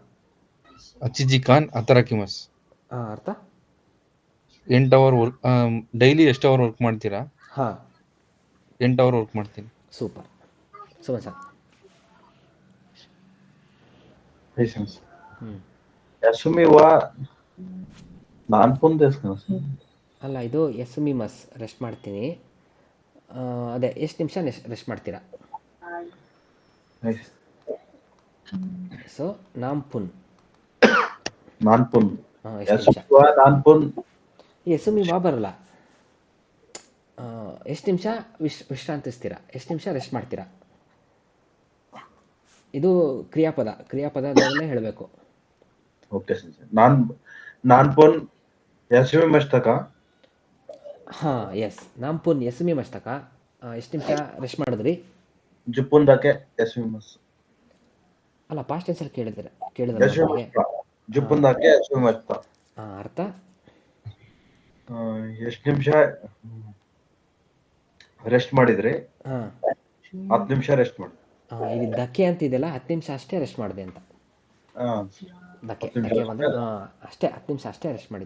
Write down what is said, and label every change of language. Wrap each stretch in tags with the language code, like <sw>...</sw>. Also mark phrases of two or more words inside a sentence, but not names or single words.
<ja>八時間 働きます.</ja> <kn>ಹಾಂ, ಅರ್ಥ.</kn> <en>8 hour work.</en> <kn>ಡೈಲಿ ಎಷ್ಟು</kn> <en>hour work</en> <kn>ಮಾಡ್ತೀರಾ? ಹಾಂ,</kn> <en>8 hour work</en> <kn>ಮಾಡ್ತೀನಿ. ಸೂಪರ್. ಸುಮನ್ ಸರ್.</kn> <en>Patience.</en> <kn>ಹ್ಞೂ</kn> <ja>休み は 何分 です か?</ja> <kn>ಅಲ್ಲ, ಇದು ಎಸ್ಮಿಮಸ್ ರೆಸ್ಟ್ ಮಾಡ್ತೀನಿ. ಅದೇ ಎಷ್ಟು ನಿಮಿಷ ರೆಸ್ಟ್ ಮಾಡ್ತೀರಾ.</kn> <en>Nice.</en> <ja>ಸೊ ನಾಂಪುನ್. Nanpon.</ja> <kn>ಎಷ್ಟು ನಿಮಿಷ.</kn> <ja>休み は 何分. 休み は</ja> <kn>ಬರಲ್ಲ. ಎಷ್ಟು ನಿಮಿಷ ವಿಶ್ರಾಂತಿಸ್ತೀರಾ, ಎಷ್ಟು ನಿಮಿಷ ರೆಸ್ಟ್ ಮಾಡ್ತೀರಾ. ಇದು ಕ್ರಿಯಾಪದದಲ್ಲೇ ಹೇಳಬೇಕು.</kn> <en>Okay, sensei.</en> <ja>何分 休み ました か? ಹಾಂ, ಎಸ್, 何分 休み ましたか.</ja> <kn>ಎಷ್ಟು ನಿಮಿಷ ರೆಸ್ಟ್ ಮಾಡಿದ್ರಿ.</kn> <ja>十分 だけ 休み ます.</ja> <kn>ಅಲ್ಲ,</kn> <en>past tenseಲ್ಲಿ</en> <kn>ಕೇಳಿದ್ರಲ್ಲ</kn> <ja>Yasumi</ja> <kn>ನಿಮಗೆ.</kn> <ja>mashita. 十分 だけ 休み ました.</ja> <kn>ಅರ್ಥ. ಎಷ್ಟು ನಿಮಿಷ ರೆಸ್ಟ್ ಮಾಡಿದ್ರಿ? ಹಾಂ, 10 ನಿಮಿಷ ರೆಸ್ಟ್ ಮಾಡಿ. ಇಲ್ಲಿ ಧಕ್ಕೆ ಅಂತ ಇದೆಯಲ್ಲ, 10 ನಿಮಿಷ ಅಷ್ಟೇ ರೆಸ್ಟ್ ಮಾಡಿದೆ ಅಂತ. ಧಕ್ಕೆ 10 ನಿಮಿಷ ಧಕ್ಕೆ ಬಂದರೆ ಅಷ್ಟೇ, 10 ನಿಮಿಷ ಅಷ್ಟೇ ರೆಸ್ಟ್ ಮಾಡಿದ್ದು.</kn>